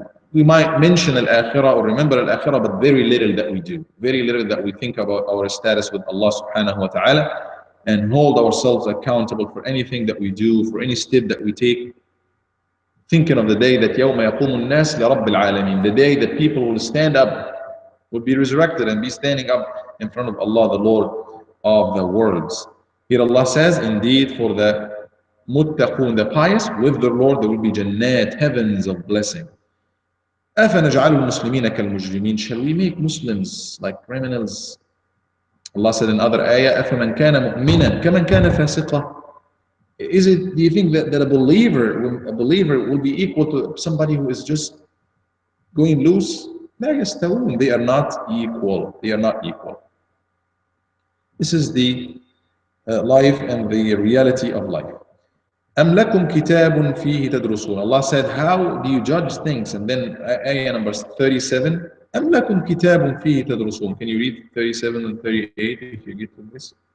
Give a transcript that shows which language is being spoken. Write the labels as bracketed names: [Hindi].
[English] We might mention al-akhirah or remember al-akhirah, but very little that we do, very little that we think about our status with Allah subhanahu wa ta'ala and hold ourselves accountable for anything that we do, for any step that we take, thinking of the day that [Arabic] يَوْمَ يَقُومُ النَّاسِ لِرَبِّ الْعَالَمِينَ, [English] the day that people will stand up, will be resurrected and be standing up in front of Allah, the Lord of the worlds. Here Allah says, indeed for the muttaqun, the pious, with the Lord there will be jannat, heavens of blessing. [Arabic] أَفَنَجْعَلُ الْمُسْلِمِينَ كَالْمُجْرِمِينَ, [English] shall we make Muslims like criminals? Allah said in other ayah, [Arabic] أَفَمَنْ كَانَ مُؤْمِنًا كَمَنْ كَانَ فَاسِقًا. [English] Do you think that a believer will be equal to somebody who is just going loose? [Arabic] لا يستوون. [English] They are not equal. They are not equal. This is the life and the reality of life. [Arabic] أَمْ لَكُمْ كِتَابٌ فِيهِ تَدْرُسُونَ. [English] Allah said, how do you judge things? And then ayah number 37, [Arabic] أَمْ لَكُمْ كِتَابٌ فِيهِ تَدْرُسُونَ. [English] Can you read 37 and 38 if you get to this?